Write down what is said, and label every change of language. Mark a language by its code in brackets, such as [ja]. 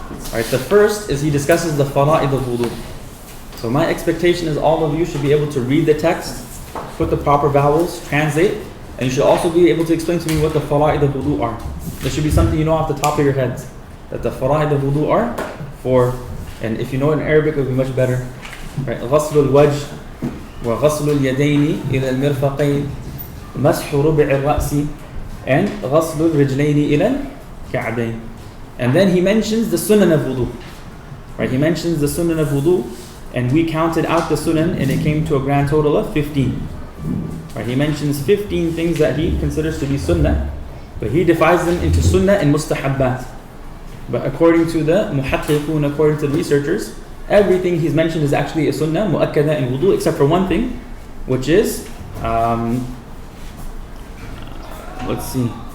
[en] Alright, the first is he discusses the fara'id of wudu. So my expectation is all of you should be able to read the text, put the proper vowels, translate, and you should also be able to explain to me what the fara'id of wudu are. There should be something you know off the top of your heads, that the fara'id of wudu are for, and if you know it in Arabic it would be much better. Right? [ar] غسل الوجه وغسل اليدين إلى المرفقين مسح ربع الرأس and غسل الرجلين إلى الكعبين. [en] And then he mentions the sunan of wudu. Right? He mentions the sunan of wudu, and we counted out the sunan and it came to a grand total of 15. Right? He mentions 15 things that he considers to be sunnah, but he divides them into sunnah and mustahabbat. But according to the muhaqqiqun, according to the researchers, everything he's mentioned is actually a sunnah, mu'akkada in wudu, except for one thing, which is, let's see.